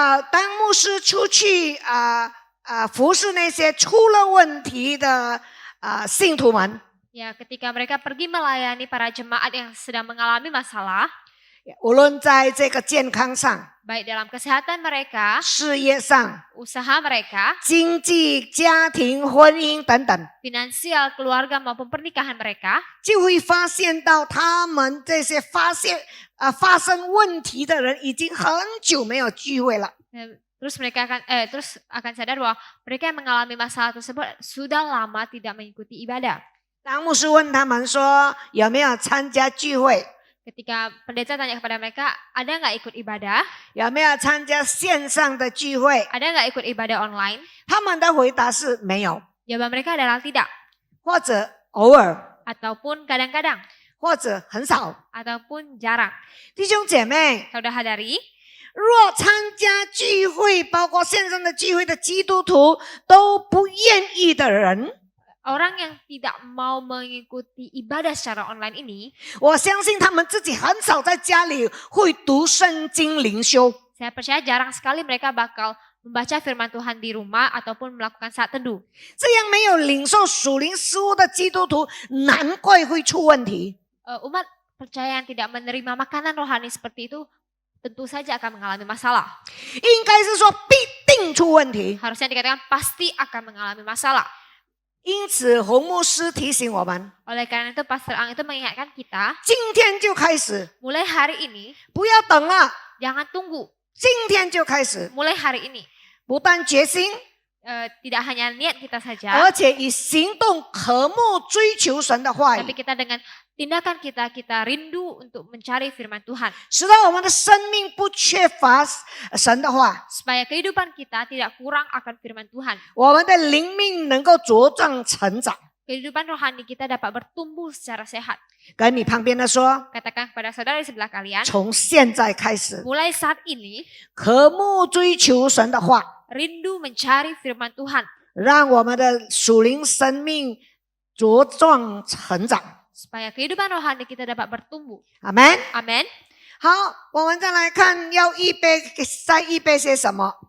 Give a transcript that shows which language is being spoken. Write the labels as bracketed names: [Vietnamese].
[Chinese] 当牧师出去服侍那些出了问题的信徒们， [Indonesian] ya ketika mereka pergi melayani para jemaat yang sedang mengalami masalah, [Chinese] 无论在这个健康上、 [Indonesian] baik dalam kesehatan mereka, [Chinese] 事业上、 [Indonesian] usaha mereka, [Chinese] 经济、家庭、婚姻等等， [Indonesian] finansial, keluarga maupun pernikahan mereka, [Chinese] 就会发现到他们这些发生问题的人已经很久没有聚会了。 [Indonesian] terus mereka akan sadar bahwa mereka yang mengalami masalah tersebut sudah lama tidak mengikuti ibadah. [Chinese] 当牧师问他们说有没有参加聚会， [Indonesian] Ketika pendeta tanya kepada mereka, ada nggak ikut ibadah? [Chinese] 有没有参加线上的聚会， [Indonesian] Ada nggak ikut ibadah online? [Chinese] 他们的回答是没有， [Indonesian] Jawaban mereka adalah tidak, [Chinese] 或者偶尔， [Indonesian] ataupun kadang-kadang, [Chinese] 或者很少。 [Indonesian] ataupun jarang. [Chinese] 弟兄姐妹， [Indonesian] Saudara-saudari, [Chinese] 若参加聚会，包括线上的聚会的基督徒都不愿意的人， [Indonesian] orang yang tidak mau mengikuti ibadah secara online ini, [Chinese] 我相信他们自己很少在家里会读圣经灵修。 [Indonesian] saya percaya jarang sekali mereka bakal membaca firman Tuhan di rumah ataupun melakukan saat teduh. [Chinese] 这样没有领受属灵事物的基督徒，难怪会出问题。 [Indonesian] Umat percaya yang tidak menerima makanan rohani seperti itu tentu saja akan mengalami masalah. [Chinese] 应该是说必定出问题。 [Indonesian] Harusnya dikatakan pasti akan mengalami masalah. [Chinese] 因此，洪牧师提醒我们， [Indonesian] Oleh karena itu Pastor Ang itu mengingatkan kita, [Chinese] 今天就开始， [Indonesian] mulai hari ini [Chinese] 不要等了， [Indonesian] jangan tunggu. [Chinese] 今天就开始， [Indonesian] Mulai hari ini [Chinese] 不但决心， [Indonesian] tidak hanya niat kita saja, [Chinese] 而且以行动渴慕追求神的话 [Indonesian] tapi [Chinese] 语， [Indonesian] kita dengan tindakan kita rindu untuk mencari firman Tuhan. [Chinese] 使到我们的生命不缺乏神的话， [Indonesian] Supaya kehidupan kita tidak kurang akan firman Tuhan. [Chinese] 我们的灵命能够茁壮成长。 [Indonesian] Kehidupan rohani kita dapat bertumbuh secara sehat. [Chinese] 跟你旁边的说， [Indonesian] Katakan kepada saudara di sebelah kalian, [Chinese] 从现在开始， [Indonesian] mulai saat ini [Chinese] 渴慕追求神的话， [Indonesian] rindu mencari firman Tuhan. [Chinese] 让我们的属灵生命茁壮成长。 [Indonesian] Supaya kehidupan rohani kita dapat bertumbuh. [Chinese] 阿门。 [Indonesian] Amin. [Chinese] 好，我们再来看要再预备些什么，